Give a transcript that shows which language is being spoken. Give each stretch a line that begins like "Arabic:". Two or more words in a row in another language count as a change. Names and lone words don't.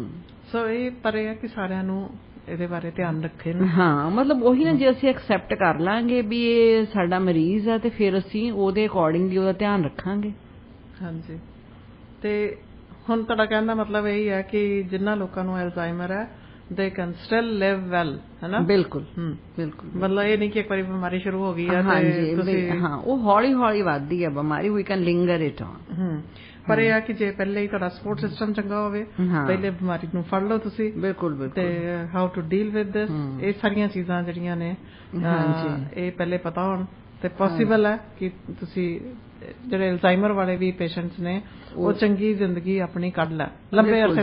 Punjabi: ਸੋ ਇਹ ਪਰ ਇਹ ਹੈ ਕਿ ਸਾਰਿਆਂ ਨੂੰ ਇਹਦੇ ਬਾਰੇ ਧਿਆਨ ਰੱਖੇ। ਹਾਂ, ਮਤਲਬ ਉਹੀ ਨਾ, ਜੇ ਅਸੀਂ ਐਕਸੈਪਟ ਕਰ ਲਾਂਗੇ ਵੀ ਇਹ ਸਾਡਾ ਮਰੀਜ਼ ਹੈ ਤੇ ਫਿਰ ਅਸੀਂ ਉਹਦੇ ਅਕੋਰਡਿੰਗਲੀ ਉਹਦਾ ਧਿਆਨ ਰੱਖਾਂਗੇ। ਹਾਂਜੀ, ਤੇ ਹੁਣ ਤੁਹਾਡਾ ਕਹਿਣ ਦਾ ਮਤਲਬ ਇਹੀ ਹੈ ਕਿ ਜਿਨ੍ਹਾਂ ਲੋਕਾਂ ਨੂੰ ਅਲਜ਼ਾਈਮਰ ਹੈ
English: they can still live well,
Punjabi: ਹੈ ਨਾ? ਬਿਲਕੁਲ ਬਿਲਕੁਲ, ਮਤਲਬ ਇਹ ਨਹੀਂ ਕਿ ਇੱਕ ਵਾਰੀ ਬਿਮਾਰੀ ਸ਼ੁਰੂ ਹੋ ਗਈ ਹੈ ਤੇ ਤੁਸੀਂ, ਹਾਂ, ਉਹ ਹੌਲੀ ਹੌਲੀ ਵੱਧਦੀ ਹੈ ਬਿਮਾਰੀ,
English: we can linger it on।
Punjabi: ਪਰ ਇਹ ਆ ਕਿ ਜੇ ਪਹਿਲੇ ਹੀ ਤੁਹਾਡਾ ਸਪੋਰਟ ਸਿਸਟਮ ਚੰਗਾ ਹੋਵੇ, ਪਹਿਲੇ ਬਿਮਾਰੀ ਨੂੰ ਫੜ ਲਓ ਤੁਸੀਂ, ਬਿਲਕੁਲ, ਤੇ
English: how to deal with this,
Punjabi: ਇਹ ਸਾਰੀਆਂ ਚੀਜ਼ਾਂ ਜਿਹੜੀਆਂ ਨੇ ਇਹ ਪਹਿਲੇ ਪਤਾ ਹੋਣ ਤੇ ਪੋਸੀਬਲ ਹੈ ਕਿ ਤੁਸੀਂ ਜਿਹੜੇ ਅਲਜ਼ਾਈਮਰ ਵਾਲੇ ਵੀ ਪੇਸ਼ੈਂਟਸ ਨੇ ਉਹ ਚੰਗੀ ਜ਼ਿੰਦਗੀ ਆਪਣੀ ਕੱਢ ਲੈ, ਲੰਬੇ ਅਰਸੇ ਤੱਕ।